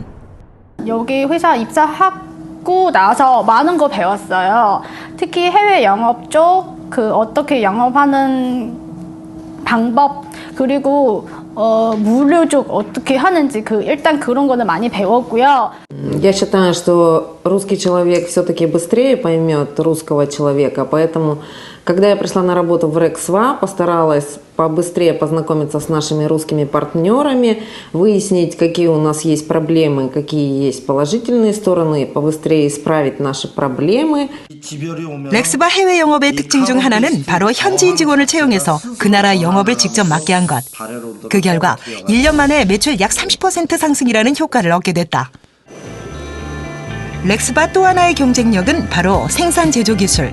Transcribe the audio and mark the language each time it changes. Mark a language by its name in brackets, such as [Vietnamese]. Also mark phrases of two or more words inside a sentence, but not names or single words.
[Korean] 여기 회사 입사하고 나서 많은 거 배웠어요. 특히 해외 영업 쪽 어떻게 영업하는 방법 그리고 물류쪽 어떻게 하는지 일단 그런 거는 많이 배웠고요. [Russian] Я считаю, что русский человек все-таки быстрее поймет русского человека, поэтому, когда я пришла на работу в РЭК-СВА, постаралась побыстрее познакомиться с нашими русскими партнерами, выяснить, какие у нас есть проблемы, какие есть положительные стороны, побыстрее исправить наши проблемы. [Korean] 렉스바 해외 영업의 특징 중 하나는 바로 현지인 직원을 채용해서 그 나라 영업을 직접 맡게 한 것. 그 결과 1년 만에 매출 약 30% 상승이라는 효과를 얻게 됐다. 렉스바 또 하나의 경쟁력은 바로 생산 제조 기술.